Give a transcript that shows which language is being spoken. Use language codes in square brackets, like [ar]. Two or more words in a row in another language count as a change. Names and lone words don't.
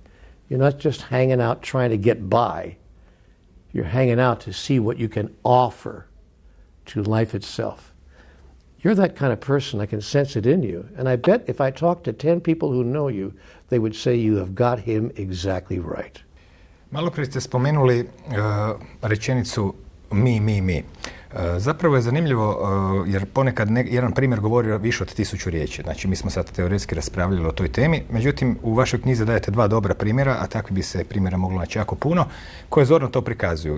[en] You're not just hanging out trying to get by. You're hanging out to see what you can offer to life itself. You're that kind of person. I can sense it in you. And I bet if I talk to 10 people who know you, they would say you have got him exactly right. [hr] Malo prije ste spomenuli rečenicu mi. Zapravo je zanimljivo jer ponekad jedan primjer govori više od 1000 riječi. Znači mi smo sad teoretski raspravljali o toj temi, međutim u vašoj knjizi dajete 2 dobra primjera, a takvi bi se primjera moglo naći jako puno, koje zorno to prikazuju.